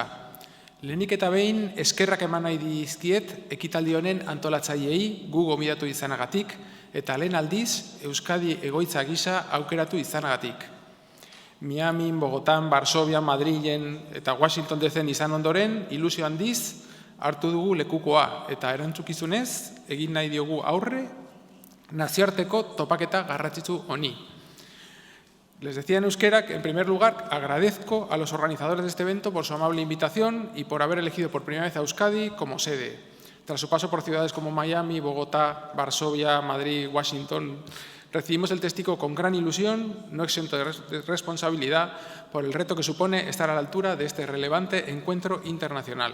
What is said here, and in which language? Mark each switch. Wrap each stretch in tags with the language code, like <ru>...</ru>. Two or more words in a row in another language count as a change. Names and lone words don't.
<eu>Lehenik eta behin, eskerrak eman nahi dizkiet ekitaldi honen antolatzaileei gu gomidatu izanagatik, eta lehen aldiz Euskadi egoitza gisa aukeratu izanagatik. Miami, Bogotan, Varsovia, Madrilen eta Washington DC-en izan ondoren, ilusio handiz, hartu dugu lekukoa eta erantzukizunez egin nahi diogu aurre nazioarteko topaketa garrantzitsu honi.</eu> <es>Les decía en euskera que, en primer lugar, agradezco a los organizadores de este evento por su amable invitación y por haber elegido por primera vez a Euskadi como sede. Tras su paso por ciudades como Miami, Bogotá, Varsovia, Madrid, Washington, recibimos el testigo con gran ilusión, no exento de responsabilidad, por el reto que supone estar a la altura de este relevante encuentro internacional.</es>